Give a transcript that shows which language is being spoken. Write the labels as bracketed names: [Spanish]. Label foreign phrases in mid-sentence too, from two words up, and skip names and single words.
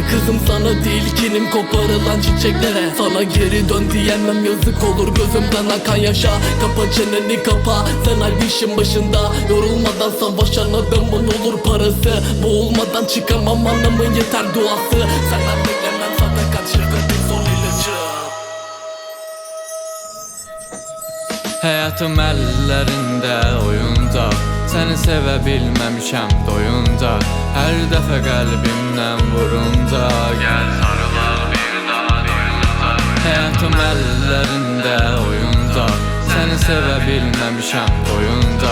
[Turkish] Kızım sana değil kinim, koparılan çiçeklere. Sana geri dön diyemem, yazık olur gözümden akan yaşa. Kapa çeneni kapa, sen her işin başında. Yorulmadan savaşan adamın olur parası. Boğulmadan çıkamam anlamın yeter duası. Senden beklemem sadakat, şefkatin son ilacı. [Azerbaijani] Həyatım əllərində oyuncaq, səni sevə bilməmişəm doyunca. Hər dəfə qəlbimdən vurunca, gəl sarılaq bir daha doyunca. Həyatım əllərində oyuncaq, səni sevə bilməmişəm doyunca.